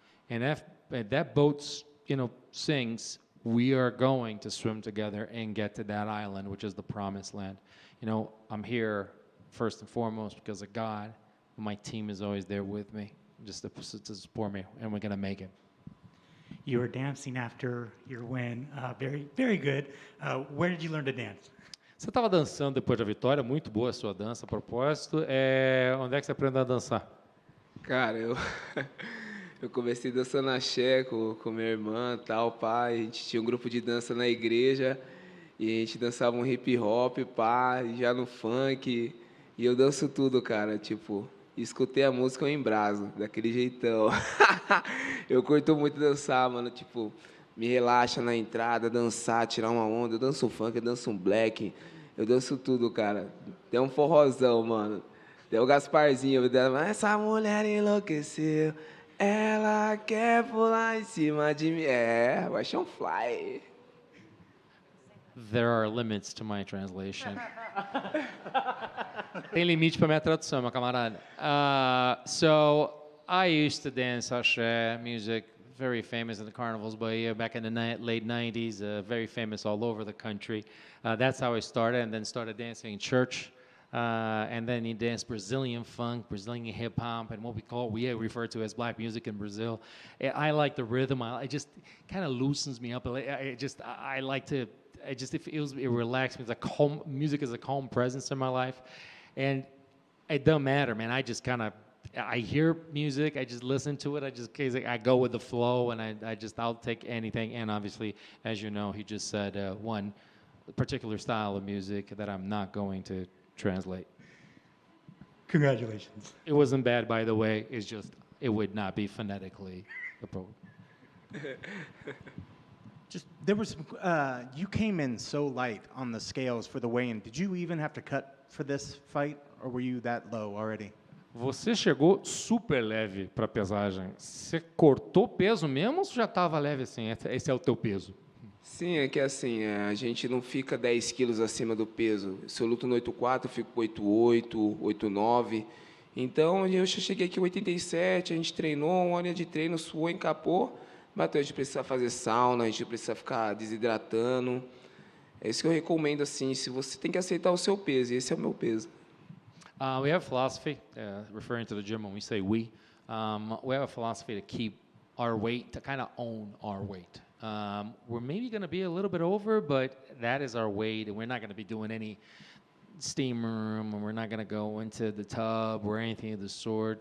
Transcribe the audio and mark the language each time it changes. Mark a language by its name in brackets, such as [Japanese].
[English] And if that boat, sinks, we are going to swim together and get to that island, which is the promised land. I'm here first and foremost because of God. My team is always there with me, just to support me, and we're going to make it. You were dancing after your win. Very, very good. Where did you learn to dance? [Portuguese] Você estava dançando depois da vitória, muito boa a sua dança, a propósito. Onde é que você aprendeu a dançar? Cara, eu comecei dançando axé com minha irmã, tal, pai. A gente tinha um grupo de dança na igreja e a gente dançava um hip hop, pá, já no funk. E eu danço tudo, cara, tipo, escutei a música, eu embraso, daquele jeitão. Eu curto muito dançar, mano, tipo, me relaxa na entrada, dançar, tirar uma onda. Eu danço funk, eu danço um black, eu danço tudo, cara. Tem um forrozão, mano. Tem o Gasparzinho, essa mulher enlouqueceu, ela quer pular em cima de mim. Vai ser um fly. [English] There are limits to my translation. [Portuguese] Tem limite para minha tradução, meu camarada. [English] So I used to dance axé music very famous in the carnivals, but yeah, back in the late 90s, very famous all over the country. That's how I started, and then started dancing in church. And then he danced Brazilian funk, Brazilian hip hop, and what we refer to as black music in Brazil. I like the rhythm. It just kind of loosens me up. I like to. It relaxes me. It's like calm. Music is a calm presence in my life, and it doesn't matter, man. I hear music. I just listen to it. I go with the flow, and I'll take anything. And obviously, as you know, he just said one particular style of music that I'm not going to translate. Congratulations. It wasn't bad, by the way. It's just it would not be phonetically appropriate. Just there was you came in so light on the scales for the weigh-in. Did you even have to cut for this fight, or were you that low already? [Portuguese] Você chegou super leve para a pesagem. Você cortou peso mesmo ou já estava leve assim? Esse é o teu peso? Sim, é que assim, a gente não fica 10 quilos acima do peso. Se eu luto no 8,4, eu fico com 8,8, 8,9. Então, eu já cheguei aqui 87, a gente treinou, uma hora de treino, suou, encapou, bateu. A gente precisa fazer sauna, a gente precisa ficar desidratando. É isso que eu recomendo, assim, se você tem que aceitar o seu peso, e esse é o meu peso. [English] We have a philosophy, referring to the gym when we say we have a philosophy to keep our weight, to kind of own our weight. We're maybe going to be a little bit over, but that is our weight, and we're not going to be doing any steam room, and we're not going to go into the tub or anything of the sort.